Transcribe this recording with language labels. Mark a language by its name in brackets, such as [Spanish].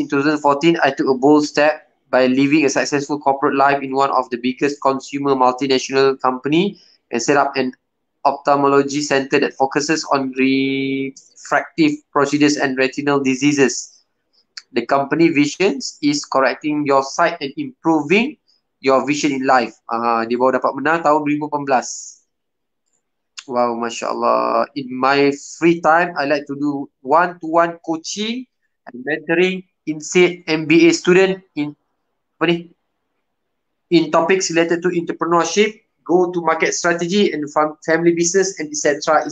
[English] In 2014, I took a bold step by living a successful corporate life in one of the biggest consumer multinational company and set up an ophthalmology center that focuses on refractive procedures and retinal diseases. The company vision is correcting your sight and improving your vision in life. [Indonesian] Dia baru dapat menang tahun 2018. Wow, Masya Allah. [English] In my free time, I like to do one-to-one coaching and mentoring INSEAD MBA student in topics related to entrepreneurship, go to market strategy and family business and etc.